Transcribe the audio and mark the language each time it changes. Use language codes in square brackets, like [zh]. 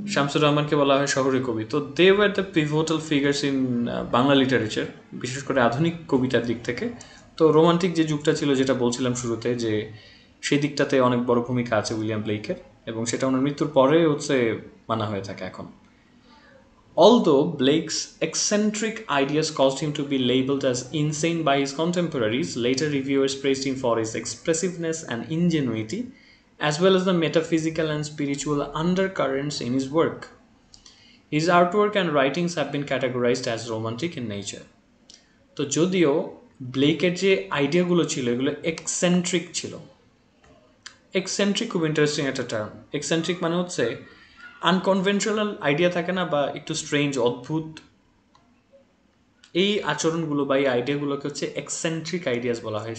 [bn] শামসুর রহমানকে বলা হয় শহরের কবি. [en] তো they were the pivotal figures in Bangla literature, [bn] বিশেষ করে আধুনিক কবিতার দিক থেকে. তো রোমান্টিক যে যুগটা ছিল, যেটা বলছিলাম শুরুতে, যে সেই দিকটাতে অনেক বড় ভূমিকা আছে উইলিয়াম ব্লেকের, এবং সেটা ওনার মৃত্যুর পরে হচ্ছে মানা হয়ে থাকে এখন. [en] Although Blake's eccentric ideas caused him to be labeled as insane by his contemporaries, later reviewers praised him for his expressiveness and ingenuity, as well as the metaphysical and spiritual undercurrents in his work. His artwork and writings have been categorized as romantic in nature. [bn] তো যদিও ব্লেকের যে আইডিয়াগুলো ছিল এগুলো eccentric ছিল. Eccentric খুব interesting একটা term. Eccentric মানে হচ্ছে আনকনভেনশনাল আইডিয়া থাকে না, বা একটু স্ট্রেঞ্জ, অদ্ভুত, এই আচরণগুলো বা এই আইডিয়াগুলোকে হচ্ছে এক্সেন্ট্রিক আইডিয়াস বলা হয়.